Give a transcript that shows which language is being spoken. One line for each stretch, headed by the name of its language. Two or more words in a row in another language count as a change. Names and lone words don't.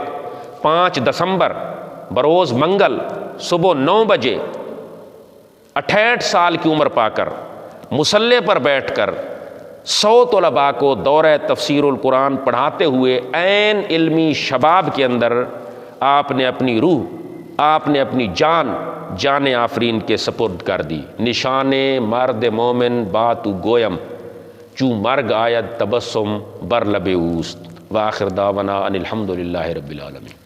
Urdu: 5 دسمبر بروز منگل صبح 9 بجے 68 سال کی عمر پا کر مصلی پر بیٹھ کر 100 طلباء کو دورہ تفسیر القرآن پڑھاتے ہوئے عین علمی شباب کے اندر آپ نے اپنی روح، آپ نے اپنی جان آفرین کے سپرد کر دی۔
Persian: نشان مرد مومن باتو گویم، چوں مرگ آید تبسم بر لب اوست۔
Arabic: وآخر دعوانا ان الحمدللہ رب العالمین۔